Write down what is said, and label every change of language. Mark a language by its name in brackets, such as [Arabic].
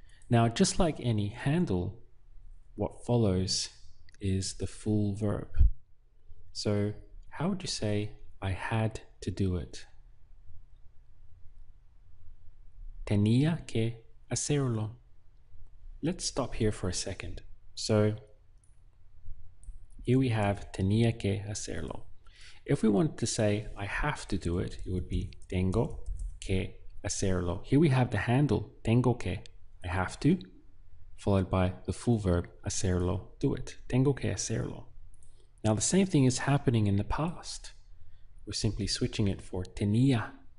[English] Now, just like any handle, what follows is the full verb. So how would you say I had to do it? [Spanish] Tenía que hacerlo. [English] Let's stop here for a second. So here we have [Spanish] tenía que hacerlo. [English] If we wanted to say I have to do it, it would be [Spanish] tengo que hacerlo. [English] Here we have the handle [Spanish] tengo que, [English] I have to, followed by the full verb hacerlo, do it. [Spanish] Tengo que hacerlo. [English] Now the same thing is happening in the past. We're simply switching it for tenía.